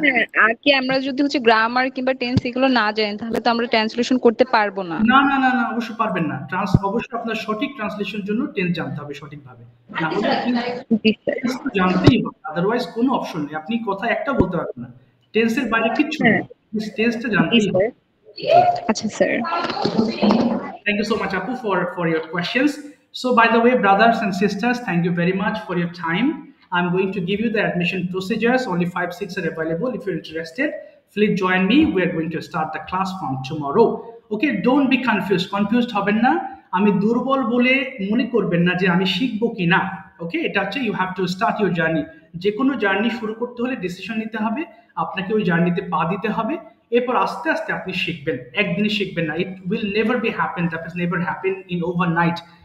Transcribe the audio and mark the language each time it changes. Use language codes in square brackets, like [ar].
[bn] হ্যাঁ, আর কি আমরা যদি হচ্ছে গ্রামার কিংবা টেন্স এগুলো না জানি তাহলে তো আমরা ট্রান্সলেশন করতে পারবো না। না না না না, অবশ্যই পারবেন না। অবশ্যই আপনার সঠিক ট্রান্সলেশন জন্য টেন্স জানতে হবে সঠিকভাবে, না হলে আপনি জি স্যার। টেন্স তো জানতেই হবে, আদারওয়াইজ কোনো অপশন নেই। আপনি কথা একটা বলতে পারবেন না, টেন্সের বাইরে কিচ্ছু নেই, হ্যাঁ, টেন্সটা জি জানতেই হবে। স্যার। আচ্ছা sir. [en] Thank you so much, Apu, for your questions. So, by the way, brothers and sisters, thank you very much for your time. I'm going to give you the admission procedures. Only 5 seats are available. If you're interested, please join me. We're going to start the class from tomorrow. Okay, don't be confused. [bn] Confused হবেন না। আমি দুর্বল বলে মনে করবেন না যে আমি শিখবো কি না। ওকে, এটা হচ্ছে [en] You have to start your journey. [bn] যে কোনো জার্নি শুরু করতে হলে ডিসিশন নিতে হবে, আপনাকে ওই জার্নিতে পা দিতে হবে, এরপর আস্তে আস্তে আপনি শিখবেন। একদিনই শিখবেন না, [en] It will never be happen, that is never happen in overnight.